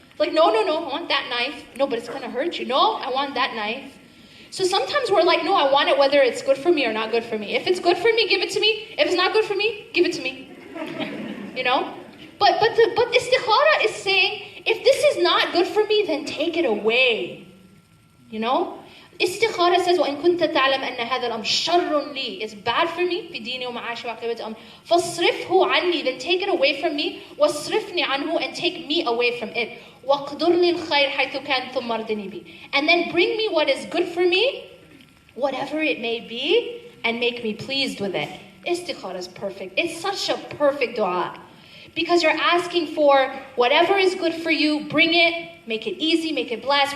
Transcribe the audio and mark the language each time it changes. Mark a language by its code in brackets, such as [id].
[en] Like, no, I want that knife. No, but it's gonna hurt you. No, I want that knife. So sometimes we're like, no, I want it whether it's good for me or not good for me. If it's good for me, give it to me. If it's not good for me, give it to me. You know? But istikhara is saying, if this is not good for me, then take it away. You know? Istikhara says, [ar] وَإِن كُنْتَ تَعْلَمْ أَنَّ هَذَا الْأَمْرَ شَرٌّ لِي. [en] It's bad for me. [ar] فِي دِينِي وَمَعَاشِي وَعَاقِبَةِ أَمْرِي. فَاصْرِفْهُ عَنِّي. [en] Then take it away from me. [ar] وَاصْرِفْنِي عَنْهُ. [en] And take me away from it. [ar] وَاقْدُرْ لِي الْخَيْرَ حَيْثُ كَانَ ثُمَّ ارْضِنِي بِهِ. [en] And then bring me what is good for me, whatever it may be, and make me pleased with it. Istikhara is perfect. It's such a perfect dua. Because you're asking for whatever is good for you, bring it, make it easy, make it blessed.